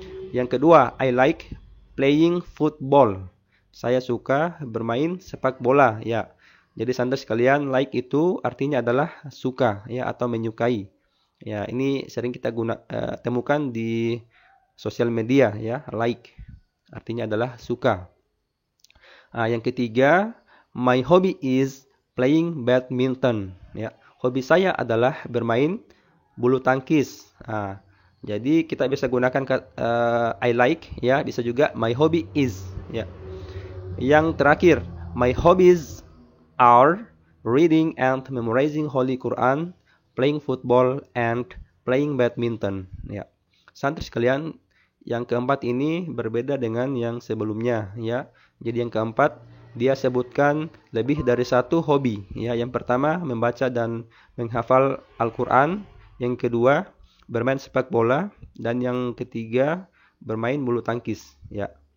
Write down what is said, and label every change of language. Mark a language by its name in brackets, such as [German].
[Indonesian] Yang kedua, [English] I like playing football. [Indonesian] Saya suka bermain sepak bola, ya. Jadi santri sekalian, like itu artinya adalah suka, ya, atau menyukai. Ya, ini sering kita temukan di sosial media, ya. Like artinya adalah suka. Yang ketiga, [English] my hobby is playing badminton, [Indonesian] ya. Hobi saya adalah bermain bulu tangkis. Jadi kita bisa gunakan I like, ya, bisa juga my hobby is, ya. Yang terakhir, [English] my hobbies are reading and memorizing Holy Quran, playing football and playing badminton, ya. [Indonesian] Santri sekalian, yang keempat ini berbeda dengan yang sebelumnya, ya. Jadi yang keempat dia sebutkan lebih dari satu hobi, ya. Yang pertama membaca dan menghafal Al-Quran, yang kedua bermain sepak bola, dan yang ketiga bermain bulu tangkis, ya.